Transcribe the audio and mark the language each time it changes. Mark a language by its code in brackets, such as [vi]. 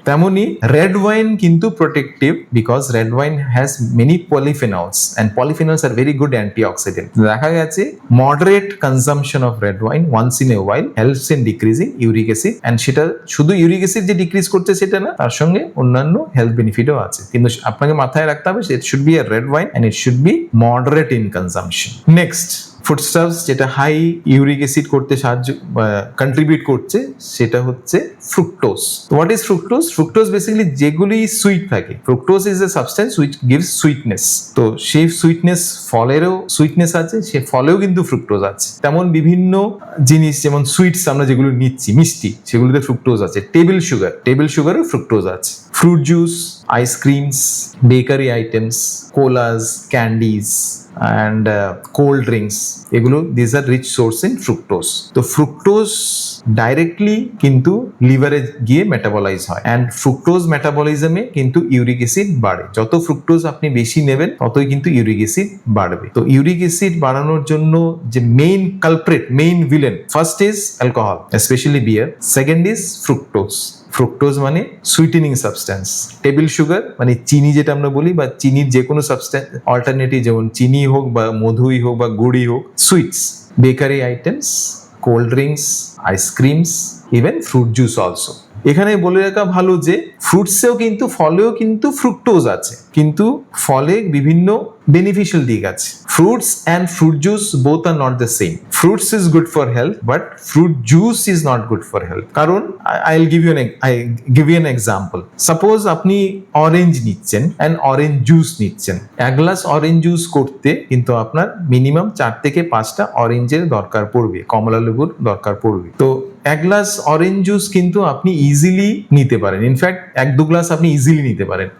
[en] তেমনি red wine কিন্তু protective, because red wine has many polyphenols, and polyphenols are very good antioxidant. [bn] দেখা গেছে [en] moderate consumption of red wine once in a while helps in decreasing uric acid, and [bn] সেটা শুধু uric acid যে decrease করতে সেটা না, তার সঙ্গে অন্যান্য হেলথ বেনিফিটও আছে। কিন্তু আপনাকে মাথায় রাখতে হবে [en] it should be a red wine and it should be moderate in consumption. [bn] Next, ফুডস্টাফস যেটা হাই ইউরিক অ্যাসিড করতে কন্ট্রিবিউট করছে, সেটা হচ্ছে fructose. What is fructose? Fructose basically যেগুলি সুইট থাকে। [en] Fructose is a substance which gives sweetness. [bn] তো সেই sweetness, ফলেরও sweetness আছে, সে ফলেও কিন্তু ফ্রুক্টোজ আছে। তেমন বিভিন্ন জিনিস যেমন সুইটস আমরা যেগুলো নিচ্ছি, মিষ্টি, সেগুলোতে ফ্রুক্টোজ আছে। টেবিল সুগারও ফ্রুক্টোজ আছে। [en] Fruit juice, ice creams, bakery items, colas, candies and cold drinks, এগুলো these are rich source in fructose. [bn] তো ফ্রুক্টোজ ডাইরেক্টলি কিন্তু লিভারে গিয়ে মেটাবলাইজ হয়, এন্ড ফ্রুক্টোজ মেটাবলিজমে কিন্তু ইউরিক অ্যাসিড বাড়ে। যত ফ্রুক্টোজ আপনি বেশি নেবেন ততই কিন্তু ইউরিক অ্যাসিড বাড়বে। তো ইউরিক অ্যাসিড বাড়ানোর জন্য যে main culprit, main villain, first is alcohol, specially beer, second is fructose মানে সুইটেনিং সাবস্টেন্স, টেবিল সুগার মানে চিনি যেটা আমরা বলি, বা চিনির যে কোনো সাবস্টেন্স অল্টারনেটিভ, যেমন চিনি হোক বা মধুই হোক বা গুড়ই হোক, sweets, bakery items, cold drinks, ice creams, even fruit juice also. এখানে বলে রাখা ভালো যে ফ্রুটসেও কিন্তু ফলেও কিন্তু ফ্রুক্টোজ আছে, কিন্তু ফলে বিভিন্ন beneficial দিক আছে। [en] Fruits and fruit juice both are not the same. Fruits is good for health, but fruit juice is not good for health. কারণ I'll give you an example. [bn] Suppose আপনি অরেঞ্জ নিচ্ছেন and orange juice নিচ্ছেন। এক glass orange juice করতে কিন্তু আপনার minimum 4 থেকে 5টা অরেঞ্জের দরকার পড়বে, কমলা লেবুর দরকার পড়বে। তো এক গ্লাস অরেঞ্জ জুস কিন্তু আপনি ইজিলি নিতে পারেন, ইনফ্যাক্ট 1-2 গ্লাস আপনি ইজিলি নিতে পারেন।